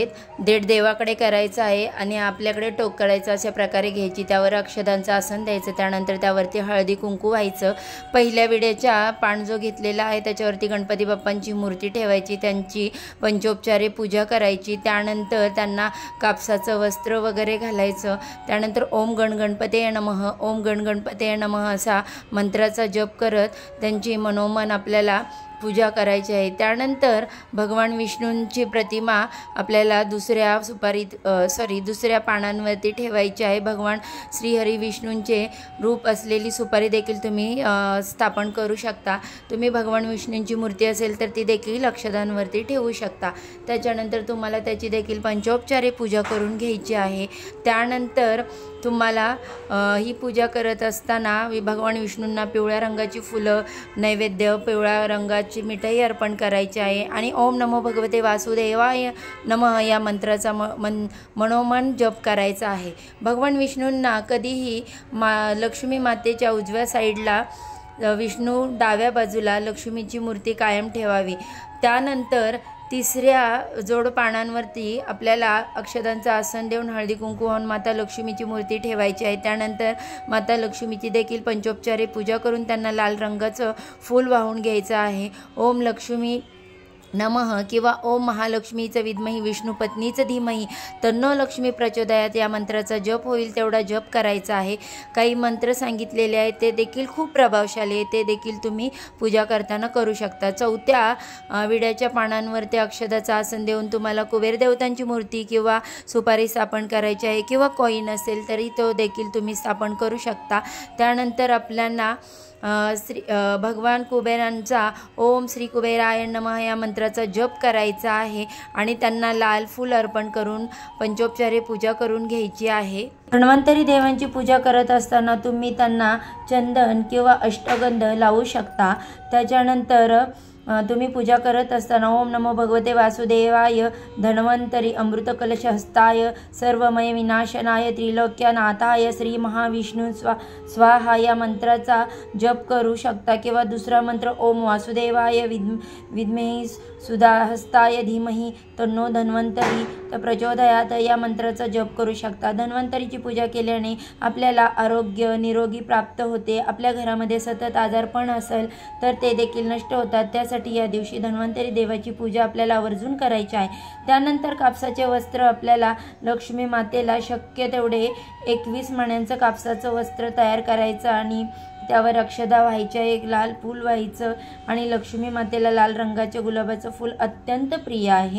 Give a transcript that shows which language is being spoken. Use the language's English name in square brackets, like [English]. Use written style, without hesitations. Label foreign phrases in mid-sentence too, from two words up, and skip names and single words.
[Marathi] देठ देवाकडे करायचं आहे आणि आपल्याकडे टोक करायचं, अशा प्रकारे घ्यायची। त्यावर अक्षदांचं आसन द्यायचं, त्यानंतर त्यावरती हळदी कुंकू व्हायचं। पहिल्या विड्याच्या पान जो घेतलेला आहे त्याच्यावरती गणपती बाप्पांची मूर्ती ठेवायची, त्यांची पंचोपचारे पूजा करायची। त्यानंतर त्यांना कापसाचं वस्त्र वगैरे घालायचं। त्यानंतर [Sanskrit] ओम गणगणपतये नमः ओम गणगणपतये नमः [Marathi] असा मंत्राचा जप करत त्यांची मनोमन आपल्याला पूजा करायची आहे। त्यानंतर भगवान विष्णूंची प्रतिमा आपल्याला दुसऱ्या पानांवरती ठेवायची आहे। भगवान श्रीहरी विष्णूंचे रूप असलेली सुपारी देखील तुम्ही स्थापन करू शकता। तुम्ही भगवान विष्णूंची मूर्ती असेल तर ती देखील अक्षदांवरती ठेवू शकता। त्याच्यानंतर तुम्हाला त्याची देखील पंचोपचारे पूजा करून घ्यायची आहे। त्यानंतर तुम्हाला ही पूजा करत असताना भगवान विष्णूंना पिवळ्या रंगाची फुलं, नैवेद्य, पिवळ्या रंगाची मिठाई अर्पण करायची आहे आणि [Sanskrit] ओम नमो भगवते वासुदेवाय नमः [Marathi] या मंत्राचा मनोमन जप करायचा आहे। भगवान विष्णूंना कधीही लक्ष्मी मातेच्या उजव्या साईडला, विष्णू डाव्या बाजूला लक्ष्मीची मूर्ती कायम ठेवावी। त्यानंतर तिसऱ्या जोड पानांवरती आपल्याला अक्षतांचं आसन देऊन हळदी कुंकू वाहून माता लक्ष्मीची मूर्ती ठेवायची आहे। त्यानंतर माता लक्ष्मीची देखील पंचोपचारे पूजा करून त्यांना लाल रंगाचं फूल वाहून घ्यायचं आहे। [Sanskrit] ओम लक्ष्मी नमः [Marathi] किंवा [Sanskrit] ओम महालक्ष्मीचं विद्मही विष्णू पत्नीचं धीमही तन्नो लक्ष्मी प्रचोदयात [Marathi] या मंत्राचा जप होईल तेवढा जप करायचा आहे। काही मंत्र सांगितलेले आहेत ते देखील खूप प्रभावशाली आहे, ते देखील तुम्ही पूजा करताना करू शकता। चौथ्या विड्याच्या पानांवर त्या अक्षताचं आसन देऊन तुम्हाला कुबेर देवतांची मूर्ती किंवा सुपारी स्थापन करायची आहे किंवा कॉईन असेल तरी तो देखील तुम्ही स्थापन करू शकता। त्यानंतर आपल्याला भगवान कुबेरांचा [Sanskrit] ओम श्री कुबेराय नमः [Marathi] या मंत्राचा जप करायचा आहे आणि त्यांना लाल फूल अर्पण करून पंचोपचारे पूजा करून घ्यायची आहे। धन्वंतरी देवांची पूजा करत असताना तुम्ही त्यांना चंदन किंवा अष्टगंध लावू शकता। त्याच्यानंतर तुम्ही पूजा करत असताना [Sanskrit] ओम नमो भगवते वासुदेवाय धन्वंतरी अमृत कलश हस्ताय सर्वमय विनाशनाय त्रिलोक्यनाथाय श्री महाविष्णू स्वाहा [Marathi] या मंत्राचा जप करू शकता किंवा दुसरा मंत्र [Sanskrit] ओम वासुदेवाय विद्महे सुधाहस्ताय धीमहि तन्नो धन्वंतरी प्रचोदयात [Marathi] या मंत्राचा जप करू शकता। धन्वंतरीची पूजा केल्याने आपल्याला आरोग्य निरोगी प्राप्त होते। आपल्या घरामध्ये सतत आजारपण असेल तर ते देखील नष्ट होतात। त्यासाठी या दिवशी धन्वंतरी देवाची पूजा आपल्याला आवर्जून करायची आहे। त्यानंतर कापसाचे वस्त्र आपल्याला लक्ष्मी मातेला शक्य तेवढे 21 मण्यांचं कापसाचं वस्त्र तयार करायचं आणि त्यावर अक्षदा व्हायच्या, एक लाल फूल व्हायचं आणि लक्ष्मी मातेला लाल रंगाचे गुलाबाचं फूल अत्यंत प्रिय आहे।